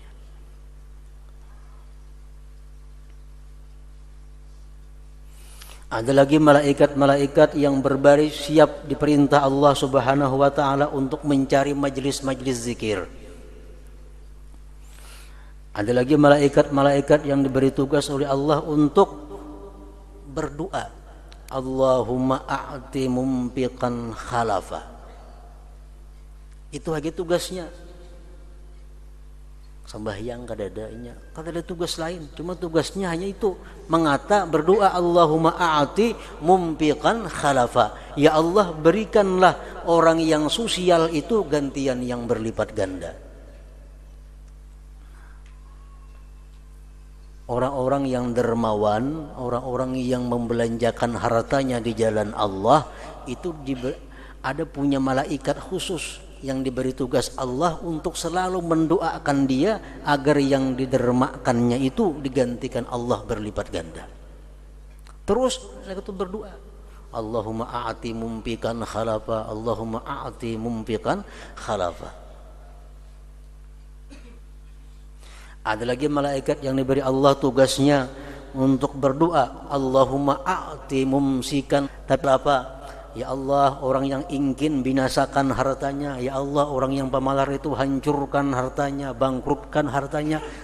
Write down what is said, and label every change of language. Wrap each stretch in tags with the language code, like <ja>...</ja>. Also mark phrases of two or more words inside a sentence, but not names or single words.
<id>Ada lagi malaikat-malaikat yang berbaris siap diperintah Allah</id> <ar>سبحانه وتعالى</ar> <id>untuk mencari majlis-majlis zikir. Ada lagi malaikat-malaikat yang diberi tugas oleh Allah untuk berdoa,</id> <ar>اللهم أعط منفقا خلفا.</ar> <id>Itu aja tugasnya. sembahyang kadadanya, kada ada tugas lain, cuma tugasnya hanya itu, berdoa,</id> <ar>اللهم أعط منفقا خلفا,</ar> <id>ya Allah berikanlah orang yang sosial itu gantian yang berlipat ganda. Orang-orang yang dermawan, orang-orang yang membelanjakan hartanya di jalan Allah itu ada punya malaikat khusus yang diberi tugas Allah untuk selalu mendoakan dia agar yang didermakannya itu digantikan Allah berlipat ganda. Terus saya itu berdoa,</id> <ar>اللهم أعط منفقا خلفا، اللهم أعط منفقا خلفا.</ar> <id>Ada lagi malaikat yang diberi Allah tugasnya untuk berdoa,</id> <ar>اللهم أعط ممسكا,</ar> <id>tapi apa? Ya Allah, orang yang ingin binasakan hartanya, ya Allah orang yang pemalar itu hancurkan hartanya, bangkrutkan hartanya.</id>